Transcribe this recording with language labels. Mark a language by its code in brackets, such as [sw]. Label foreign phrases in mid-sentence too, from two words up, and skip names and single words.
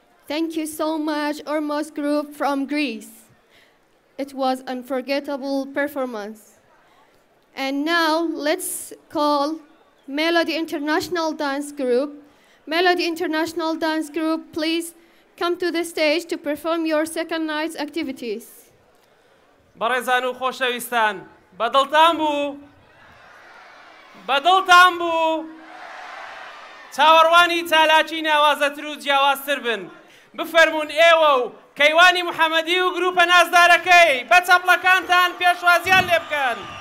[en] Thank you so much, Ormos Group from Greece. It was unforgettable performance. And now let's call Melody International Dance Group. Melody International Dance Group, please come to the stage to perform your second night's activities. [ckb] بەڕێزان و خۆشەویستان بەدڵتان بوو بەدڵتان بوو چاوەڕوانی تالاکی ناوازەتر و جیاوازتر بن بفەرمونون ئێوە و کەیوانی محەممەدی و گروپە نازدارەکەی بە چەپڵەکانتان پێشوازیان لێ بکەن.